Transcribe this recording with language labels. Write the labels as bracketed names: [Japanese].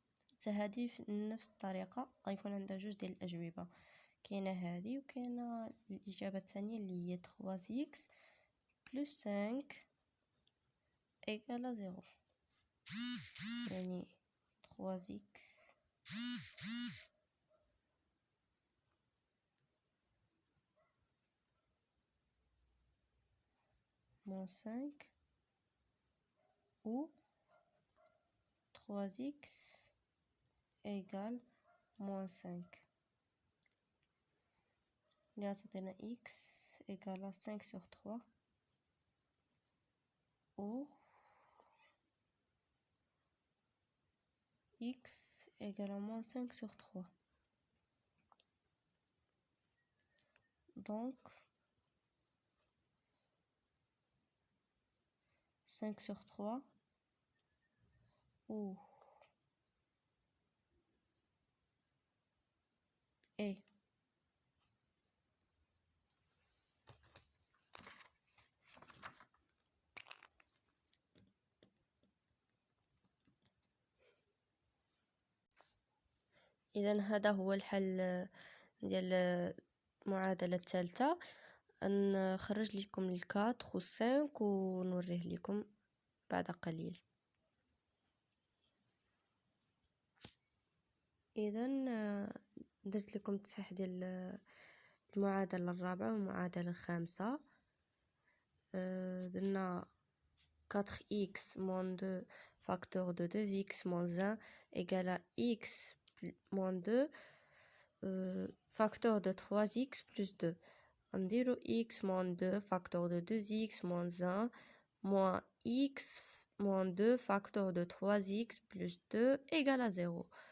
[Arabic] حتى هادي بنفس الطريقة غيكون عندها جوج ديال الأجوبة، كاينة هادي وكاينة الإجابة الثانية اللي هي [French] 3x plus 5 [Arabic] إيكال 0. [French] يعني 3x moins 5 ou 3x égale moins 5. [Arabic] اللي غتعطينا [French] x égale 5 sur 3 ou x égale à moins 5 sur 3. Donc 5 sur 3 ou et [Arabic] إذا هذا هو الحل ديال المعادلة الثالثة. نخرج لكم الكاتر و 5 ونوريه لكم بعد قليل. إذا درت لكم تصحيح ديال المعادلة الرابعة والمعادلة الخامسة. درنا [French] 4x moins 2 facteur de 2x moins 1 égale à x moins 2 facteur de 3x plus 2. [Arabic] نديرو [French] x moins 2 facteur de 2x moins 1 moins x moins 2 facteur de 3x plus 2 égale à 0.